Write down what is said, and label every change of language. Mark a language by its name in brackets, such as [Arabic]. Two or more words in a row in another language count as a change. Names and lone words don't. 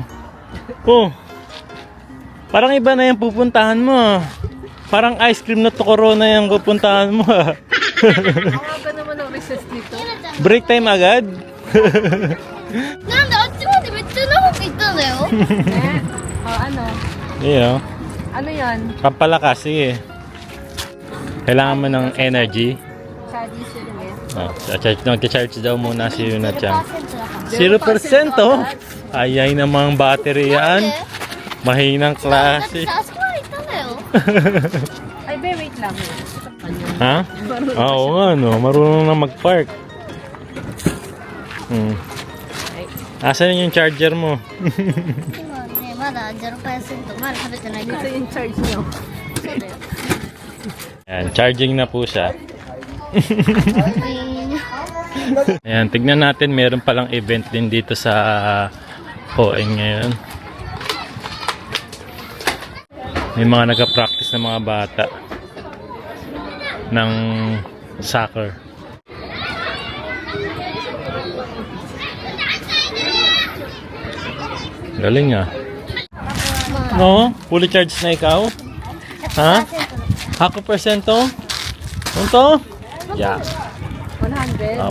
[Filipino] Oh. Parang iba na yung pupuntahan mo. Parang [English] ice cream [Filipino] na to corona yung pupuntahan mo. Ang aga naman ang recess dito. Break time agad? [Japanese] なんであっちまでめっちゃ長く行ったんだよ。 [Filipino] Ano? Iyo. Ano yan? Pampalakas, sige. Kailangan mo ng energy. Charge Nag-charge daw muna si Yuna-chan. [Japanese] 0% だから。 [Filipino] 0%? Ayay namang battery yan. Mahinang [Japanese] だって [Filipino] klase. [Japanese] さ、あそこまで行ったんだよ。 [Filipino] Ay, be, wait lang. Ha? Oo nga, no. Marunong na mag-park. Asan yung charger mo? [Japanese] 今ね、まだ 0%、まだ食べてないか [Filipino] Dito [Japanese] ら。 [Filipino] yung charge nyo. [Japanese] そうだよ。 [Filipino] Ayan, charging na po siya. Ayan, tignan natin, meron palang event din dito sa ON ngayon. May mga nag-practice ng mga bata ng soccer. Galing ah. No? Fully charged na ikaw? Ha? Ako persento? Punto? [English] Yeah. 100.